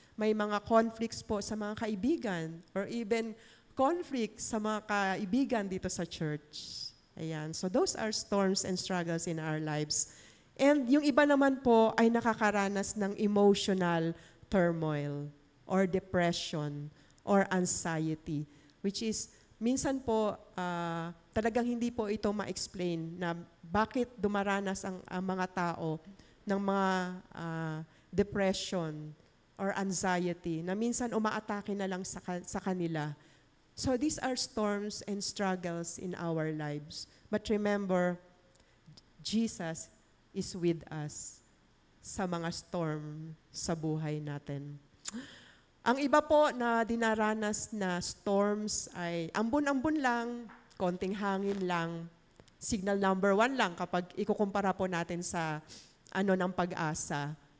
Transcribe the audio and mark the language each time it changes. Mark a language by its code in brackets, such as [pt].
[tl] May mga conflicts po sa mga kaibigan or even conflicts sa mga kaibigan dito sa church. Ayan. [en] So those are storms and struggles in our lives. [tl] And yung iba naman po ay nakakaranas ng emotional turmoil or depression or anxiety, which is minsan po talagang hindi po ito ma-explain na bakit dumaranas ang mga tao ng mga depression or anxiety na minsan umaatake na lang sa kanila. [en] So these are storms and struggles in our lives. But remember, Jesus is with us [tl] sa mga storm sa buhay natin. Ang iba po na dinaranas na storms ay ambon-ambon lang, konting hangin lang, signal number 1 lang kapag ikukumpara po natin sa ng Pag-asa.